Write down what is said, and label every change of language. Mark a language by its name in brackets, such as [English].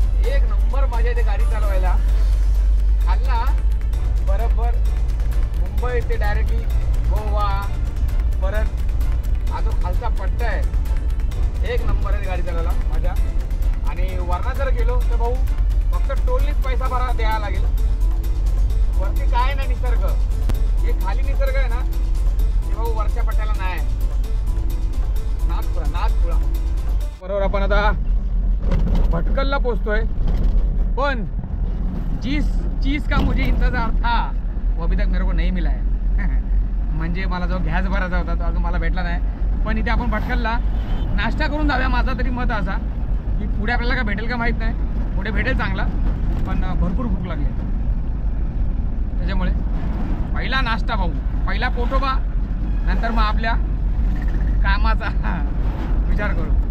[Marathi] एक नंबर मजा येते गाडी चालवायला. खाल्ला बरोबर मुंबई ते डायरेक्टली गोवा, परत हा जो खालचा पट्टा आहे, एक नंबर आहे गाडी चालवायला मजा. आणि वरना जर गेलो तर भाऊ फक्त टोलनीच पैसा भरा द्यावा लागेल. वरती काय नाही निसर्ग, हे खाली निसर्ग आहे ना, ते भाऊ वरच्या पट्ट्याला नाही. नागपुरा बरोबर. आपण आता भटकलला पोहोचतोय, पण [Hindi] जिस चीज का मुझे इंतजार था वो अभी तक मेरे को नहीं मिला है. [Marathi] म्हणजे मला जो गॅस भरायचा होता तो अजून मला भेटला नाही. पण इथे आपण भटकलला नाश्ता करून जाऊया. माझा तरी मत असा की पुढे आपल्याला काय भेटेल का माहीत नाही, पुढे भेटेल चांगला, पण भरपूर भूक लागली त्याच्यामुळे पहिला नाश्ता भाऊ, पहिला पोटोबा, नंतर मग आपल्या कामाचा विचार करू.